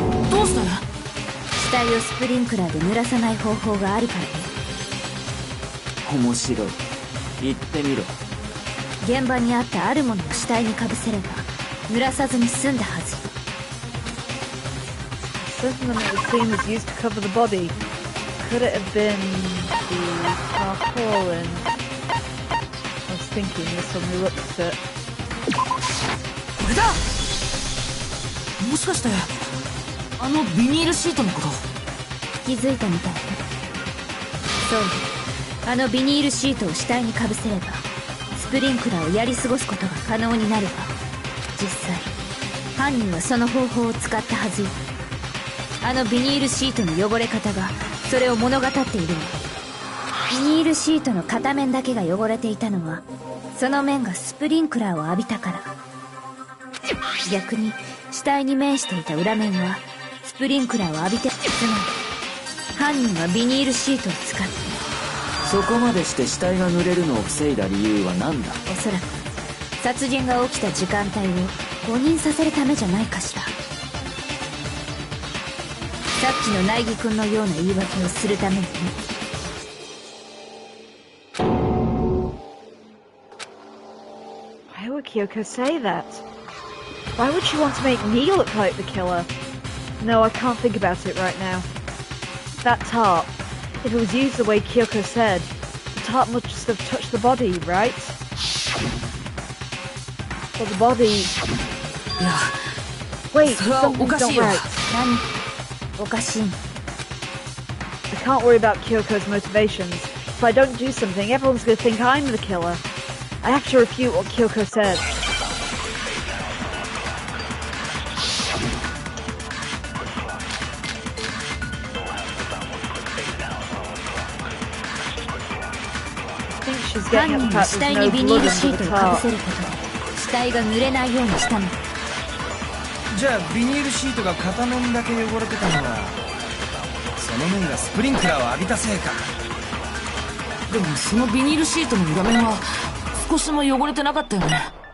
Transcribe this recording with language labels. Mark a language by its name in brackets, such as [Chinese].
[Japanese] どうして？死体をスプリンクラーで濡らさない方法があるからね。面白い。言ってみろ。現場にあったあるものを死体にかぶせれば濡らさずに済んだはず。 [English] Something that the scene was used to cover the body. Could it have been the tarpaulin? I was thinking this when we looked at it. [Japanese] これだ！もしかしてあのビニールシートのこと？気づいたみたいね。そう、あのビニールシートを死体にかぶせればスプリンクラーをやり過ごすことが可能になるわ。実際犯人はその方法を使ったはずよ。あのビニールシートの汚れ方がそれを物語っているわ。ビニールシートの片面だけが汚れていたのはその面がスプリンクラーを浴びたから。逆に死体に面していた裏面はスプリンクラーを浴びて、つまり犯人はビニールシートを使って。そこまでして死体が濡れるのを防いだ理由は何だ？おそらく殺人が起きた時間帯を誤認させるためじゃないかしら。さっきの苗木くんのような言い訳をするためにね。 [English] Why would Kyoko say that? Why would she want to make me look like the killer? No, I can't think about it right now. That tarp, if it was used the way Kyoko said, the tarp must have touched the body, right? But the body... Yeah. Wait, something's not right. 何？おかしい。 I can't worry about Kyoko's motivations. If I don't do something, everyone's gonna think I'm the killer. I have to refute what Kyoko said. I think she's getting at the fact there's no blood under the tarp. [Japanese] 死体が濡れないようにしたの。じゃあビニールシートが片面だけ汚れてたのはその面がスプリンクラーを浴びたせいか。でもそのビニールシートの裏面は少しも汚れてなかったよね。